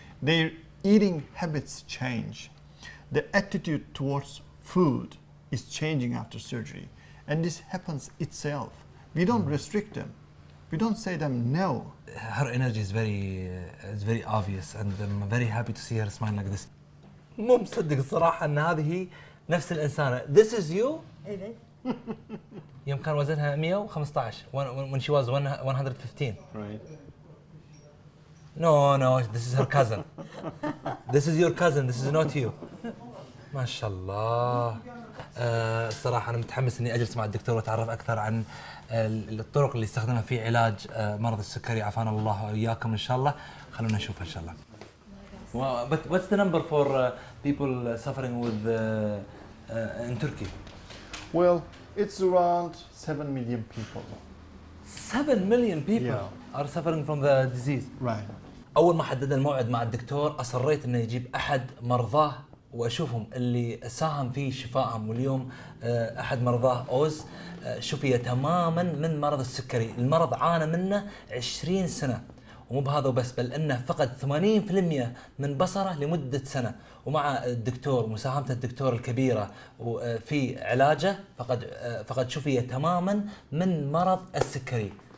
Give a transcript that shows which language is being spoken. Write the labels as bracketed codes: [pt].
[en] Their eating habits change. The attitude towards food is changing after surgery. And this happens itself. We don't restrict them. We don't say them no. Her energy is very obvious, and I'm very happy to see her smile like this. [ar] مو مصدق الصراحة أن هذه هي نفس الإنسانة. [en] This is you. [tr] Evet. [ar] يوم كان وزنها 115 [en] when she was 115. Right. No, this is her cousin. This is your cousin, this is not you. [ar] ما شاء الله. الصراحة أنا متحمس إني أجلس مع الدكتور وأتعرف أكثر عن الطرق اللي يستخدمها في علاج مرض السكري، عافانا الله وإياكم إن شاء الله. خلونا نشوف إن شاء الله. [en] Wow, but what's the number for people suffering with in Turkey? Well, it's around 7 million people. 7 million people Yeah. are suffering from the disease. Right. [ar] أول ما حددنا الموعد مع الدكتور أصريت إنه يجيب أحد مرضاه وأشوفهم اللي ساهم في شفائهم، واليوم أحد مرضاه أوز شفي تماما من مرض السكري. المرض عانى منه 20 سنة، ومو بهذا وبس، بل انه فقد 80% من بصره لمده سنه، ومع الدكتور ومساهمه الدكتور الكبيره وفي علاجه فقد شفي تماما من مرض السكري.